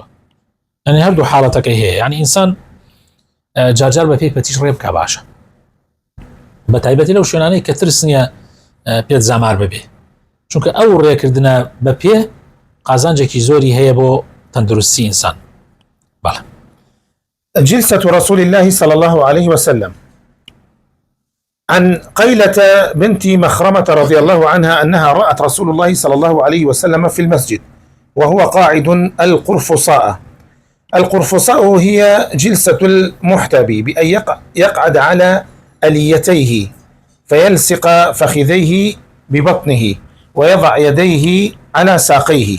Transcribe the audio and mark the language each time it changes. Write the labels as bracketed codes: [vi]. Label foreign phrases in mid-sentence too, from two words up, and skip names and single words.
[ckb] یعنی هەردوو حاڵەتەکەی هەیە، یعنی ئینسان جارجار بە پێی پەتیش ڕێ بکە باشە، بە تایبەتی لەو شوێنانەی کە ترس نییە پێت زامار ببێ، چونکە ئەو ڕێکردنە بە پێ قازانجێکی زۆری هەیە بۆ تەندروستی ئینسان. بەڵێ. [ar] جلسة رسول الله صلى الله عليه وسلم. عن قيلة بنت مخرمة رضي الله عنها أنها رأت رسول الله صلى الله عليه وسلم في المسجد وهو قاعد القرفصاء. القرفصاء هي جلسة المحتبي، بأن يقعد على أليتيه فيلصق فخذيه ببطنه ويضع يديه على ساقيه.